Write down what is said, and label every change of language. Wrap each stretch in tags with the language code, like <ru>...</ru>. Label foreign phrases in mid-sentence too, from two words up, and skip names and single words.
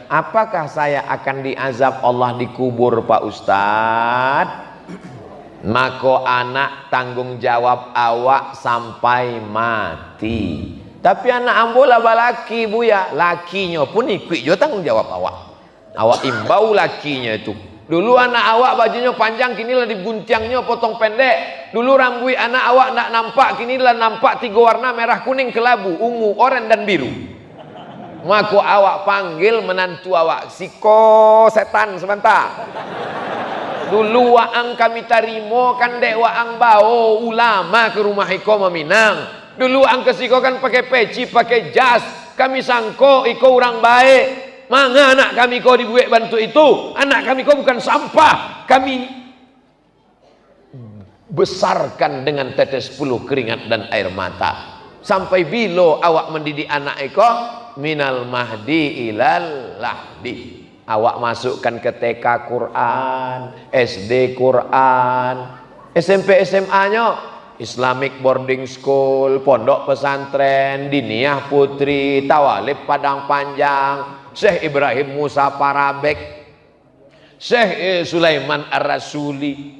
<id>Apakah saya akan diazab Allah di kubur, Pak Ustadz?</id> <min>Maka anak tanggung jawab awak sampai mati. Tapi anak ambola balaki bu ya, lakinya pun ikut juga tanggung jawab awak. Awak imbau lakinya itu. Dulu anak awak bajunya panjang, kinilah diguntiangnya potong pendek. Dulu rambut anak awak nak nampak, kinilah nampak 3 warna,</min> <id>merah, kuning, kelabu, ungu, oranye dan biru.</id> <min>Maka awak panggil menantu awak, "Siko setan sebentar." Dulu waang kami tarimo kan dek waang bawa ulama ke rumah iko meminang. Dulu waang kesiko kan pakai peci, pakai jas. Kami sangko iko orang baik. Manga anak kami kau dibuat bantu itu. Anak kami kau bukan sampah.</min> <id>Kami besarkan dengan tetes puluh keringat dan air mata.</id> <min>Sampai bilo awak mendidik anak iko</min> <ar>من المهد إلى اللحد.</ar> <id>Awak masukkan ke TK Quran, SD Quran, SMP SMA-nya</id> <en>Islamic Boarding School,</en> <id>Pondok Pesantren, Diniyah Putri, Tawalib Padang Panjang, Syekh Ibrahim Musa Parabek, Syekh Sulaiman Ar-Rasuli.</id>